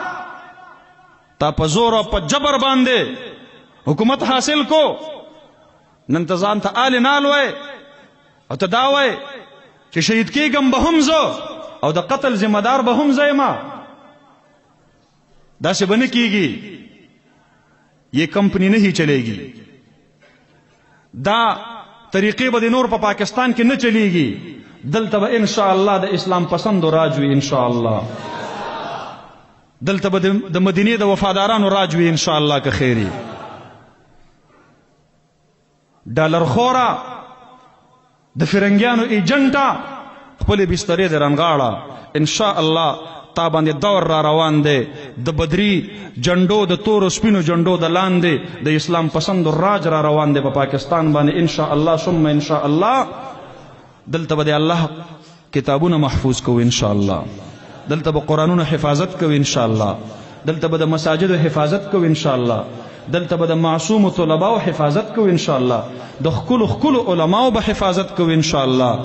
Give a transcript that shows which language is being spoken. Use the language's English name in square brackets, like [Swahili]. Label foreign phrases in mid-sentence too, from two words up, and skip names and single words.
[Pashto] تا په زور او په جبر باندې حکومت حاصل کو. نن ته ځان ته آل نال وای او ته دا وای چې شهید کېږم به هم زه او د قتل ذمہ دار به هم زه یم. داسې به نه کېږي. [Urdu] یہ کمپنی نہیں چلے گی. [Pashto] دا طریقے به د نور په پاکستان کې نه چلیږي. دلته به [Arabic] ان شاء الله [Pashto] د اسلام پسند راج وي [Arabic] ان شاء الله. [Pashto] دلته به د مدینه د وفادارانو راج وي [Arabic] ان شاء الله [Pashto] که خیری. ډالر خورا د فرنګیانو ایجنټا خپل بسترې د رنګاړه [Arabic] ان شاء الله [Pashto] تا باندې دور را روان دی. د بدري جنډو د تور سپینو جنډو د لاندې د اسلام پسند راج را روان دی په پاکستان باندې [Arabic] ان شاء الله ثم ان شاء الله. [Pashto] دلته به الله کتابونه محفوظ کوو [Arabic] ان شاء الله. [Pashto] دلته به قرآنونه حفاظت کوو [Arabic] ان شاء الله. [Pashto] دلته به د مساجد حفاظت کوو [Arabic] ان شاء الله. [Pashto] دلته به د معصوم طلباو حفاظت کوو [Arabic] ان شاء الله. [Pashto] د خکلو علماو به حفاظت کوو [Arabic] ان شاء الله.